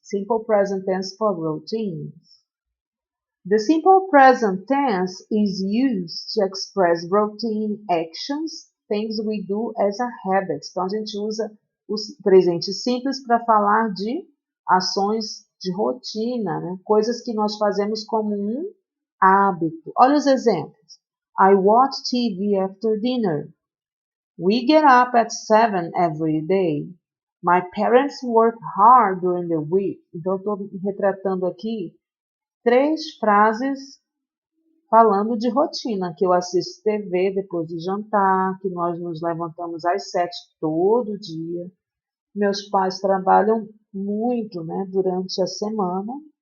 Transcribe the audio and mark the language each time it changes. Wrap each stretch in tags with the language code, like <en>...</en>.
<en>Simple present tense for routines. The simple present tense is used to express routine actions, things we do as a habit.</en> <pt>Então, a gente usa o presente simples para falar de ações de rotina, né? Coisas que nós fazemos como um hábito. Olha os exemplos.</pt> <en>I watch TV after dinner. We get up at 7 every day. My parents work hard during the week.</en> <pt>Então, estou retratando aqui 3 frases falando de rotina, que eu assisto TV depois de jantar, que nós nos levantamos às 7 todo dia. Meus pais trabalham muito, né, durante a semana.</pt>